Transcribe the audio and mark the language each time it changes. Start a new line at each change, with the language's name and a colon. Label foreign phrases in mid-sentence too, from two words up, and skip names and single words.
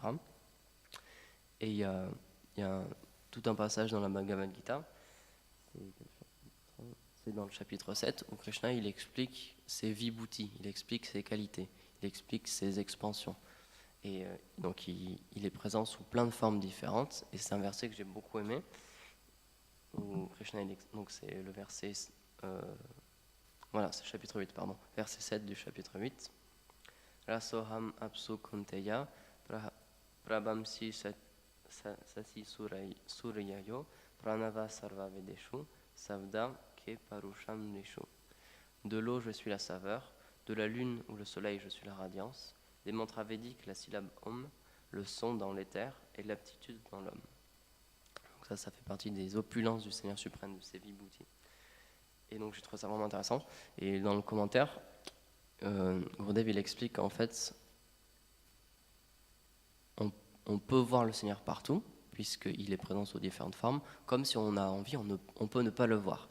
French: Et il y a tout un passage dans la Bhagavad Gita, c'est dans le chapitre 7, où Krishna, il explique ses vibhutis, il explique ses qualités, il explique ses expansions. Et donc il est présent sous plein de formes différentes, et c'est un verset que j'ai beaucoup aimé, où Krishna, donc c'est le verset, voilà, c'est le chapitre 8, pardon, verset 7 du chapitre 8.
Sanskrit: Rasoham apsu kunteya prabhamsi sasi suryayo pranava sarva vedeshu savda ke parusham nishu.
French: De l'eau je suis la saveur, de la lune ou le soleil je suis la radiance, des mantras védiques la syllabe Om, le son dans l'éther et l'aptitude dans l'homme. Donc ça fait partie des opulences du Seigneur suprême, de ses vibhutis. Et donc je trouve ça vraiment intéressant. Et dans le commentaire, Gurudev il explique qu'en fait, on peut voir le Seigneur partout, puisqu'il est présent sous différentes formes, comme si on a envie, on peut ne pas le voir.